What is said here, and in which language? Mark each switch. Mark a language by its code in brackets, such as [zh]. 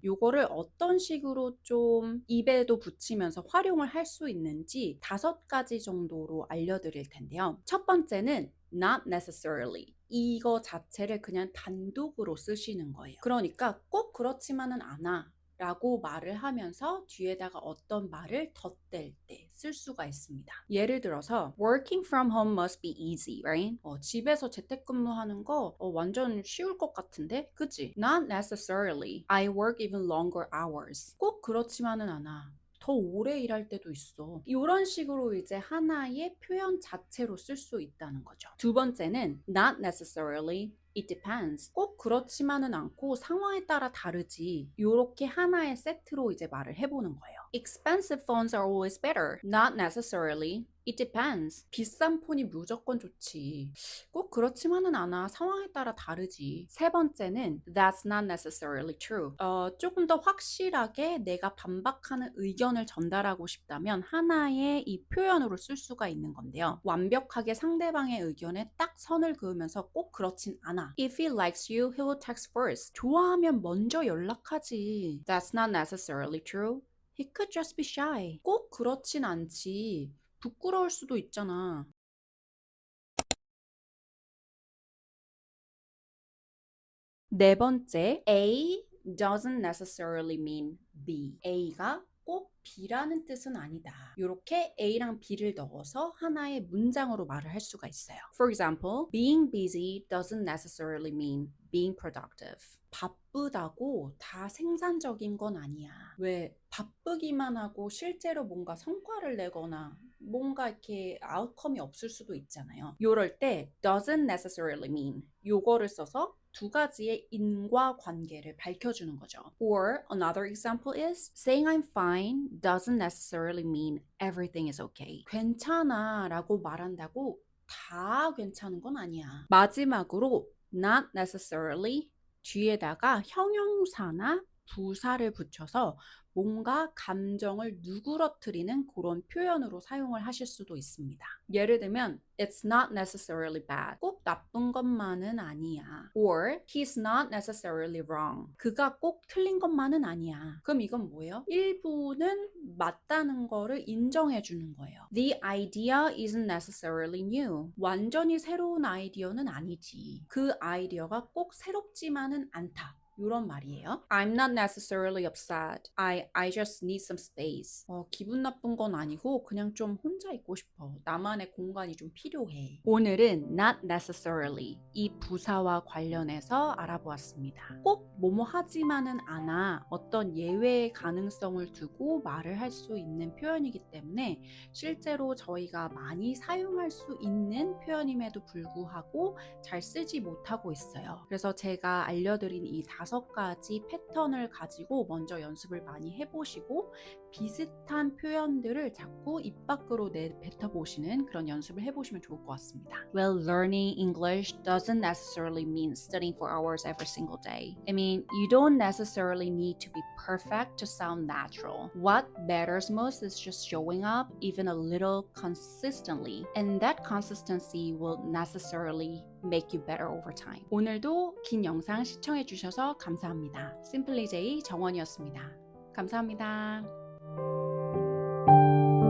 [ko] 요거를 어떤 식으로 좀 입에도 붙이면서 활용을 할 수 있는지 5가지 정도로 알려드릴 텐데요. 첫 번째는 [en] not necessarily [ko] 이거 자체를 그냥 단독으로 쓰시는 거예요. 그러니까 꼭 그렇지만은 않아 라고 말을 하면서 뒤에다가 어떤 말을 덧댈 때 쓸 수가 있습니다. 예를 들어서 [en] working from home must be easy, right? [ko] 집에서 재택근무하는 거 완전 쉬울 것 같은데? 그치? [en] Not necessarily. I work even longer hours. [ko] 꼭 그렇지만은 않아. 더 오래 일할 때도 있어. 이런 식으로 이제 하나의 표현 자체로 쓸 수 있다는 거죠. 두 번째는 [en] not necessarily It depends. [ko] 꼭 그렇지만은 않고 상황에 따라 다르지. 요렇게 하나의 세트로 이제 말을 해보는 거예요. [en] Expensive phones are always better. Not necessarily. It depends. [ko] 비싼 폰이 무조건 좋지. 꼭 그렇지만은 않아. 상황에 따라 다르지. 세 번째는 [en] That's not necessarily true. [ko] 조금 더 확실하게 내가 반박하는 의견을 전달하고 싶다면 하나의 이 표현으로 쓸 수가 있는 건데요. 완벽하게 상대방의 의견에 딱 선을 그으면서 꼭 그렇진 않아. [en] If he likes you, he will text first. [ko] 좋아하면 먼저 연락하지. [en] That's not necessarily true. He could just be shy. [ko] 꼭 그렇진 않지. 부끄러울 수도 있잖아. 네 번째, [en] A doesn't necessarily mean B. [ko] A가 꼭 B라는 뜻은 아니다. 이렇게 A랑 B를 넣어서 하나의 문장으로 말을 할 수가 있어요. [en] For example, being busy doesn't necessarily mean being productive. [ko] 바쁘다고 다 생산적인 건 아니야. 왜 바쁘기만 하고 실제로 뭔가 성과를 내거나 뭔가 이렇게 아웃컴이 없을 수도 있잖아요. 이럴 때 [en] doesn't necessarily mean [ko] 요거를 써서 2가지의 인과관계를 밝혀주는 거죠. [en] Or another example is saying I'm fine doesn't necessarily mean everything is okay. [ko] 괜찮아 라고 말한다고 다 괜찮은 건 아니야. 마지막으로 not necessarily 뒤에다가 형용사나 부사를 붙여서 뭔가 감정을 누그러뜨리는 그런 표현으로 사용을 하실 수도 있습니다. 예를 들면 [en] It's not necessarily bad. [ko] 꼭 나쁜 것만은 아니야. [en] Or He's not necessarily wrong. [ko] 그가 꼭 틀린 것만은 아니야. 그럼 이건 뭐예요? 일부는 맞다는 거를 인정해 주는 거예요. [en] The idea isn't necessarily new. [ko] 완전히 새로운 아이디어는 아니지. 그 아이디어가 꼭 새롭지만은 않다. 이런 말이에요. [en] I'm not necessarily upset. I just need some space. [ko] 기분 나쁜 건 아니고 그냥 좀 혼자 있고 싶어. 나만의 공간이 좀 필요해. 오늘은 [en] not necessarily [ko] 이 부사와 관련해서 알아보았습니다. 꼭 뭐뭐 하지만은 않아 어떤 예외의 가능성을 두고 말을 할 수 있는 표현이기 때문에 실제로 저희가 많이 사용할 수 있는 표현임에도 불구하고 잘 쓰지 못하고 있어요. 그래서 제가 알려드린 이 5가지 패턴을 가지고 먼저 연습을 많이 해보시고 비슷한 표현들을 자꾸 입 밖으로 내뱉어보시는 그런 연습을 해보시면 좋을 것 같습니다. [en] Well, learning English doesn't necessarily mean studying for hours every single day. I mean, you don't necessarily need to be perfect to sound natural. What matters most is just showing up even a little consistently, and that consistency will necessarily make you better over time. [ko] 오늘도 긴 영상 시청해 주셔서 감사합니다. Simply J 정원이었습니다. 감사합니다.